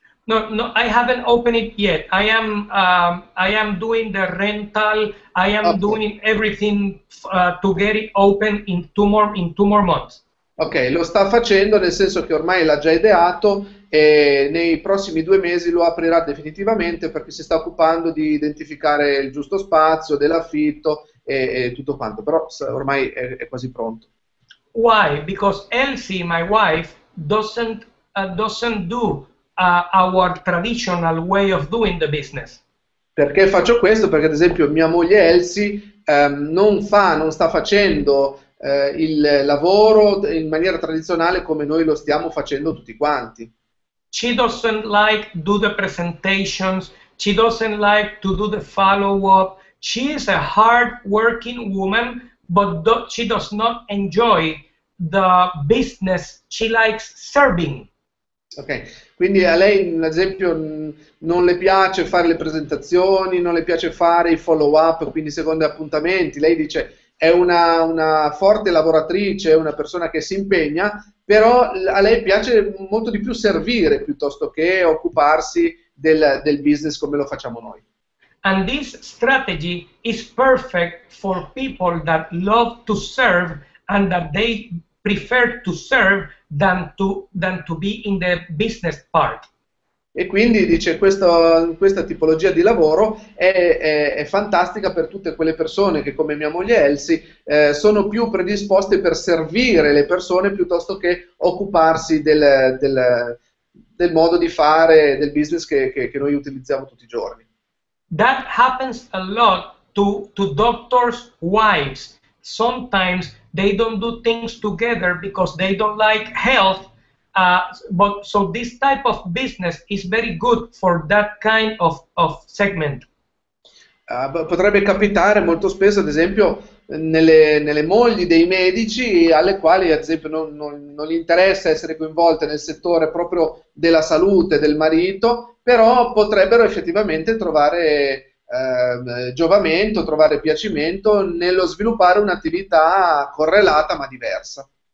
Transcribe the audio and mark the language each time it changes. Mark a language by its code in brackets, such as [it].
[en] No, I haven't opened it yet. I am doing the rental. I am doing everything to get it open in two more months. [it] Ok, lo sta facendo nel senso che ormai l'ha già ideato e nei prossimi 2 mesi lo aprirà definitivamente perché si sta occupando di identificare il giusto spazio, dell'affitto e tutto quanto, però ormai è quasi pronto. [en] Why? Because Elsie, my wife, doesn't do our traditional way of doing the business. [it] Perché faccio questo? Perché ad esempio mia moglie Elsie non sta facendo il lavoro in maniera tradizionale come noi lo stiamo facendo tutti quanti. [en] She doesn't like do the presentations. She doesn't like to do the follow-up. She is a hard-working woman, but she does not enjoy the business. She likes serving. [it] Ok, quindi a lei ad esempio non le piace fare le presentazioni, non le piace fare i follow-up, quindi secondo appuntamenti. Lei dice è una forte lavoratrice, è una persona che si impegna, però a lei piace molto di più servire piuttosto che occuparsi del business come lo facciamo noi. [en] And this strategy is perfect for people that love to serve and that they prefer to serve than to be in the business part. [it] E quindi dice questa tipologia di lavoro è fantastica per tutte quelle persone che come mia moglie Elsie sono più predisposte per servire le persone piuttosto che occuparsi del modo di fare del business che noi utilizziamo tutti i giorni. [en] That happens a lot to doctors' wives. Sometimes they don't do things together because they don't like health. So this type of business is very good for that kind of segment. [it] Potrebbe capitare molto spesso, ad esempio, nelle mogli dei medici alle quali, ad esempio, non gli interessa essere coinvolte nel settore proprio della salute del marito, però potrebbero effettivamente trovare giovamento, trovare piacimento nello sviluppare un'attività correlata ma diversa.